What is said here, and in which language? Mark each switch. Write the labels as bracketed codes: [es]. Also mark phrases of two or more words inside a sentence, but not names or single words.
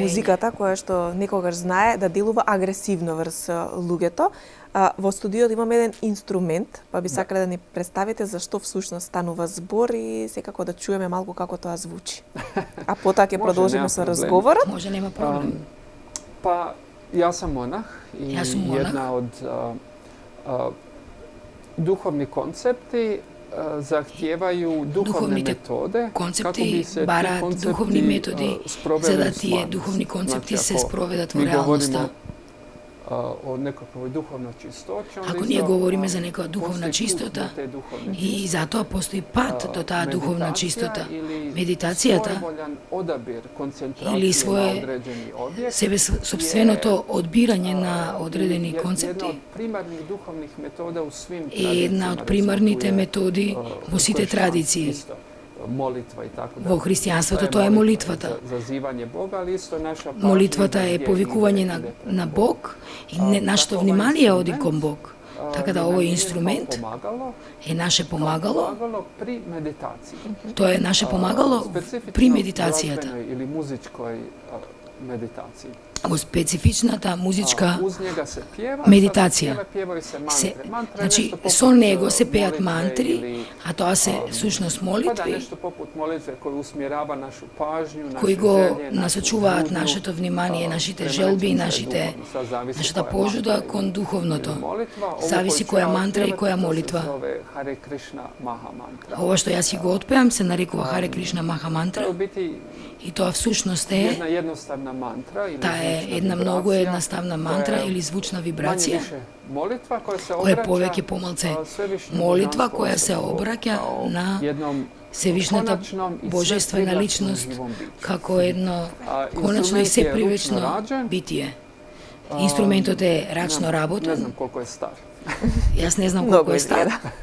[mk] музиката, која што некогаш знае да делува агресивно врз луѓето. Во студиото имаме еден инструмент, па би сакале да ни представите зашто всушност станува збор и секако да чуеме малку како тоа звучи. А потоа ќе Може, продолжиме нема со проблем. разговорот. Може, нема проблем. [hr] Pa ja sam monah i Ja sam monah. jedna od duhovni koncepti zahtijevaju duhovne [mk] Духовните [hr] metode kako [mk] концепти [hr] bi se ti [mk] бараат [hr] koncepti [mk] духовни методи [hr] sproveli [mk] за да [hr] u [mk] тие [hr] stvarnost. [mk] духовни концепти [hr] Znači, [mk] се [hr] ako [mk] спроведат во [hr] mi govorimo [mk] реалноста. [hr] o nekakvoj duhovnoj čistoći, onda [mk] Ако [hr] isto, [mk] ние говориме за некоја духовна [hr] postoji put [mk] чистота [hr] do te duhovne [mk] и затоа постои пат до таа духовна чистота, [hr] ili [mk] медитацијата [hr] svojevoljan odabir koncentracije [mk] или [hr] na [mk] своje [hr] određeni objekt [mk] себе собственото одбирање на одредени [hr] Jedna [mk] концепти [hr] od primarnih duhovnih metoda u svim [mk] е една од [hr] tradicijama, [mk] примарните [hr] recimo, tu je, [mk] методи во сите [hr] kršćanstvo [mk] традиции. [hr] isto, molitva [mk] и така Во христијанството тоа е молитвата. [hr] Zazivanje Boga, ali isto naša pažnja [mk] Молитвата е [hr] gdje [mk] повикување [hr] ide [mk] на [hr] prema [mk] Бог и нашето [hr] Tako [mk] внимание [hr] ovaj [mk] оди [hr] instrument, [mk] кон Бог. Така да [hr] nam [mk] овој [hr] je [mk] инструмент [hr] kao pomagalo, [mk] е наше помагало, [hr] pomagalo pri meditaciji. [mk] тоа е наше помагало [hr] Specifično [mk] при медитацијата. [hr] glazbenoj ili muzičkoj meditaciji. [mk] Во специфичната музичка [hr] Uz njega se pjeva, [mk] медитација. [hr] pjevaju se mantre. [mk] Се, [hr] Mantra je [mk] значи, [hr] nešto poput, [mk] со него се пеат [hr] molitve [mk] мантри, [hr] ili, [mk] а тоа се сушност [hr] pa da [mk] молитви, [hr] nešto poput molitve koja usmjerava našu pažnju, naše [mk] кои го [hr] želje, [mk] насочуваат [hr] našu [mk] нашето внимание, нашите [hr] prema [mk] желби, [hr] nečemu [mk] нашите, [hr] duhovnom. Sad zavisi [mk] нашата [hr] koja je [mk] пожуда [hr] mantra [mk] кон [hr] ili [mk] духовното. [hr] molitva. Ovo [mk] Зависи [hr] koju ću [mk] која [hr] ja [mk] мантра и [hr] otpjevati, [mk] која [hr] to se [mk] молитва. [hr] zove Hare Krishna Maha Mantra. [mk] Ова што јас си го отпеам се нарекува Харе Кришна Маха [hr] To [mk] мантра [hr] je u biti [mk] и тоа всушност е, [hr] jedna jednostavna mantra ili [mk] таа е [hr] zvučna [mk] една многу [hr] vibracija [mk] едноставна [hr] koja [mk] мантра [hr] je [mk] или звучна [hr] manje [mk] вибрација, [hr] više molitva koja se [mk] која е [hr] obraća [mk] повеќе помалце [hr] Svevišnjem [mk] молитва [hr] božanstvu [mk] која се [hr] Bogu [mk] обраќа [hr] kao [mk] на [hr] jednom [mk] Севишната [hr] konačnom i [mk] божествена [hr] svepривlačnom [mk] личност [hr] živom biću. [mk] како едно конечно и [hr] Instrument [mk] се [hr] je ručno [mk] привечно [hr] rađen. [mk] битие. Инструментот е рачно [hr] Ne [mk] работен. [hr] znam koliko je star. [mk] Јас не знам Многу колку е стар. изгледа.